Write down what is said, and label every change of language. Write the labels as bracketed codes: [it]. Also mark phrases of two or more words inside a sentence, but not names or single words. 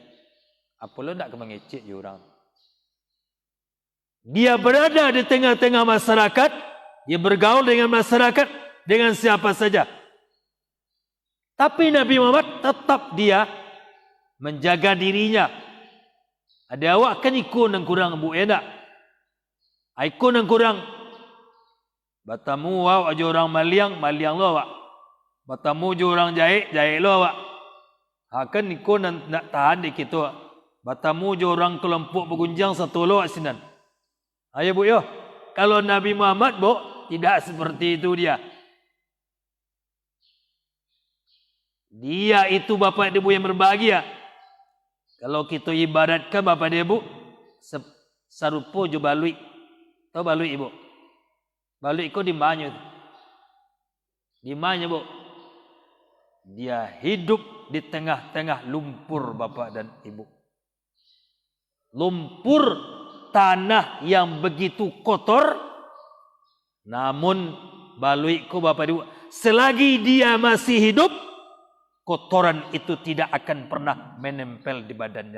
[min] Apa lo nak mengecek je orang. [id] Dia berada di tengah-tengah masyarakat. Dia bergaul dengan masyarakat. Dengan siapa saja. Tapi Nabi Muhammad tetap dia menjaga dirinya. [min] Ada awak kan ikut yang kurang Bu. Ya tak? Ikut yang kurang. Batamu awak aja orang maliang lo awak. Batamu je orang jahit lo awak. Akan ikut nak tahan di kita. Batamu je orang kelompok bergunjang satu lo awak sinan. [id] Ayo Bu yo. Kalau Nabi Muhammad Bu, tidak seperti itu dia. Dia itu Bapak Ibu yang berbahagia. Kalau kita ibaratkan Bapak Ibu, [min] sarupo je balui. [id] Tahu balui Ibu? Balui itu di mana? Di mana Bu? Dia hidup di tengah-tengah lumpur Bapak dan Ibu. Lumpur tanah yang begitu kotor. Namun balui itu Bapak Ibu, selagi dia masih hidup, kotoran itu tidak akan pernah menempel di badannya.